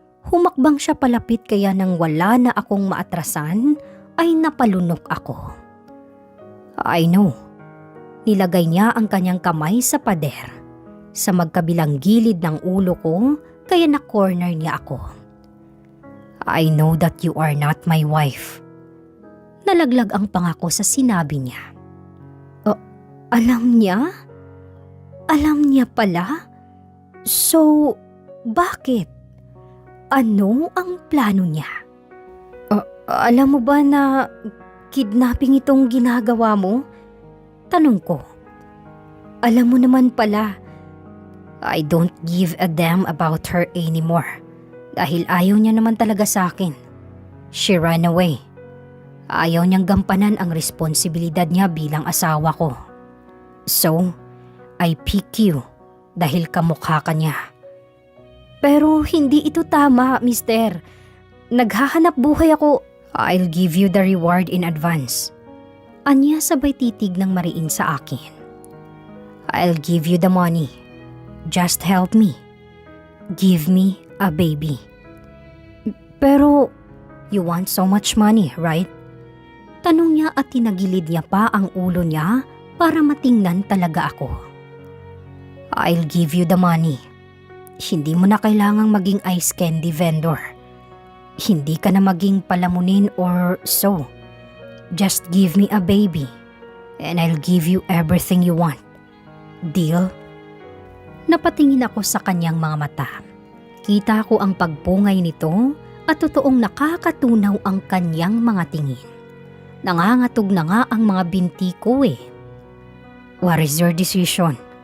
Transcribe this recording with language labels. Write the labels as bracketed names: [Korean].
[Filipino] Humakbang siya palapit kaya nang wala na akong maatrasan ay napalunok ako. [English] I know. [Filipino] Nilagay niya ang kanyang kamay sa pader. Sa magkabilang gilid ng ulo ko kaya na-corner niya ako. [English] I know that you are not my wife. [Filipino] Nalaglag ang pangako sa sinabi niya. Alam niya? Alam niya pala? So, bakit? Ano ang plano niya? Alam mo ba na kidnapping itong ginagawa mo? Tanong ko. Alam mo naman pala. [English] I don't give a damn about her anymore. [Filipino] Dahil ayaw niya naman talaga sa akin. [English] She ran away. [Filipino] Ayaw niyang gampanan ang responsibilidad niya bilang asawa ko. [English] So, I pick you [Filipino] dahil kamukha ka niya. Pero hindi ito tama, mister. Naghahanap buhay ako. [English] I'll give you the reward in advance. [Filipino] Anya sabay titig ng mariin sa akin. [English] I'll give you the money. Just help me. Give me a baby. Pero, you want so much money, right? [Filipino] Tanong niya at tinagilid niya pa ang ulo niya para matingnan talaga ako. [English] I'll give you the money. [Filipino] Hindi mo na kailangang maging ice candy vendor. Hindi ka na maging palamunin or so. [English] Just give me a baby and I'll give you everything you want. Deal? [Filipino] Napatingin ako sa kanyang mga mata. Kita ko ang pagpungay nito at totoong nakakatunaw ang kanyang mga tingin. Nangangatog na nga ang mga binti ko eh. [English] What is your decision?